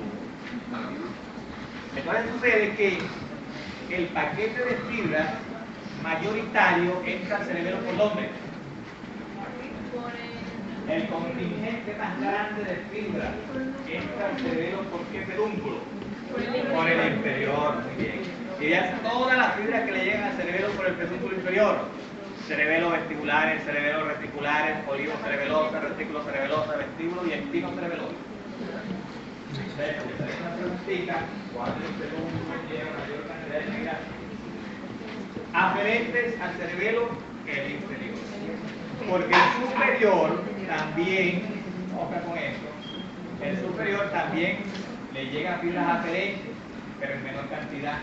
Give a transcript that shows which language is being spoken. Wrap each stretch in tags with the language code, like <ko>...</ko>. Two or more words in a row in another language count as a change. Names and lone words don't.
<es>Entonces sucede que el paquete de fibras mayoritario entra al cerebelo por dónde? El contingente más grande de fibras entra al cerebelo por qué pedúnculo? Por el inferior, muy bien. Y ya todas las fibras que le llegan al cerebelo por el pedúnculo inferior: cerebelo vestibulares, cerebelo reticulares, olivo cerebelosa, retículo cerebelosa, vestíbulo y espino cerebeloso. Entonces, una preguntita: ¿cuántos pedúnculos llevan mayor cantidad de fibras aferentes al cerebelo que el inferior? Porque el superior también, ojo con esto, el superior también le llegan fibras aferentes, pero en menor cantidad.</es>